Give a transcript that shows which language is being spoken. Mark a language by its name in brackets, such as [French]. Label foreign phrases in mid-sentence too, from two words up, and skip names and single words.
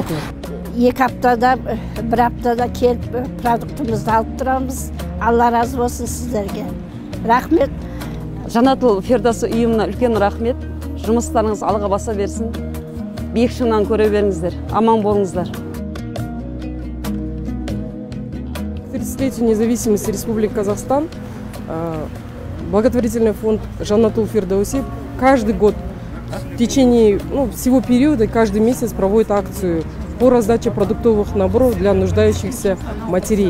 [Kazakh] 2 аптада, 1 аптада келіп продуктымызды алып тұрамыз. Алла разы болсын сіздерге. Рахмет. Жаннатул Фирдаус ұйымына үлкен рахмет. Жұмыстарыңыз алға баса берсін. Биік шыңнан көре беріңіздер. Аман болыңыздар. [Russian] К 30-летию независимости Республики Казахстан благотворительный фонд Жаннатул Фирдауси каждый год в течение всего периода, каждый месяц проводит акцию по раздаче продуктовых наборов для нуждающихся матерей.